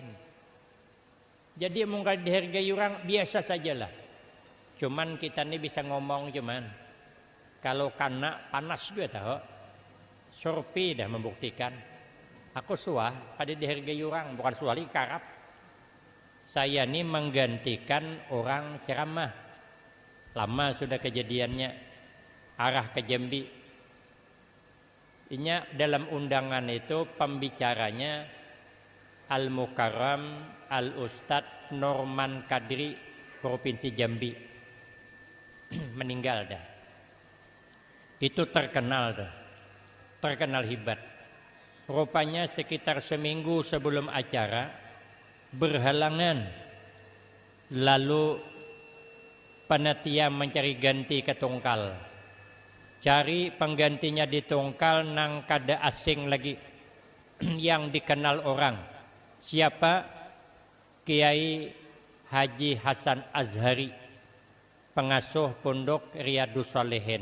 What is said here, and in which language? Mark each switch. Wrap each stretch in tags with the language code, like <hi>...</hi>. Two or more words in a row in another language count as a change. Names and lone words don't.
<bjn>Jadi mau kada dihargai orang biasa sajalah.</bjn> <id>Cuman kita ni bisa ngomong cuman. Kalau kena panas juga tahu. Surpi dah membuktikan.</id> <bjn>Aku suah kada dihargai orang, bukan suah lagi karap.</bjn> <id>Saya ini menggantikan orang ceramah.</id> <bjn>Lama sudah kejadiannya.</bjn> <id>Arah ke Jambi. Inya dalam undangan itu pembicaranya</id> <ar>Al-Mukarram Al-Ustadz</ar> <id>Norman Kadri Provinsi Jambi.</id> <bjn>Meninggal dah. Itu terkenal dah.</bjn> <id>Terkenal hebat. Rupanya sekitar seminggu sebelum acara berhalangan, lalu panitia mencari ganti ke Tungkal.</id> <bjn>Cari penggantinya di Tungkal nang kada asing lagi yang dikenal orang.</bjn> <id>Siapa? Kiai Haji Hasan Azhari, pengasuh Pondok Riyadus Shalihin.</id>